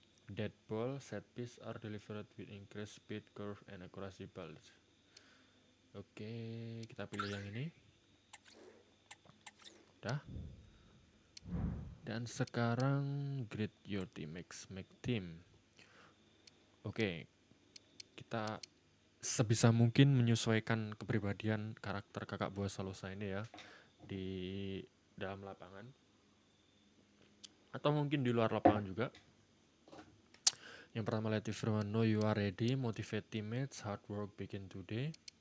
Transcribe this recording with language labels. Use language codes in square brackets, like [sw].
[en] Dead ball, set piece are delivered with increased speed, curve, and accuracy balls. [id] Oke, kita pilih yang ini. Udah. Dan sekarang [en] grade your teammates, make team. [id] Oke, kita sebisa mungkin menyesuaikan kepribadian karakter kakak Boa Solosa ini ya di dalam lapangan atau mungkin di luar lapangan juga. Yang pertama, [en] let everyone know you are ready, motivate teammates, hard work begin today.